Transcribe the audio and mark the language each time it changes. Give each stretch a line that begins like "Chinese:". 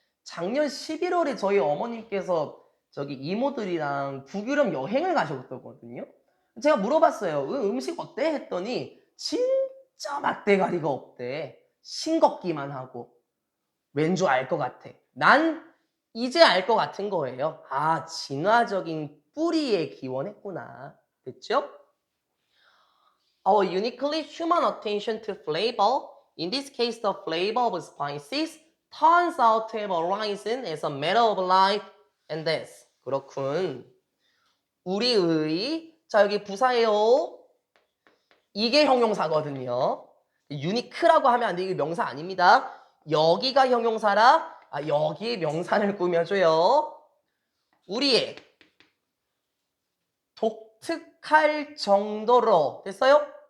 Korean: 작년 11월에 저희 어머님께서 저기 이모들이랑 북유럽 여행을 가셨거든요. 제가 물어봤어요. 음식 어때? 했더니 진짜 맛대가리가 없대. 싱겁기만 하고. 왠 줄 알 것 같아. 난 이제 알 것 같은 거예요. 아, 진화적인 뿌리에 기원했구나. 됐죠?
English: Our uniquely human attention to flavor, in this case the flavor of spices, turns out to have arisen as a matter of life and death.
Korean: 그렇군. 우리의, 자 여기 부사예요. 이게 형용사거든요. 유니크라고 하면 안 돼. 이게 명사 아닙니다. 여기가 형용사라 여기에 명사를 꾸며줘요. 우리의 독특할 정도로 됐어요?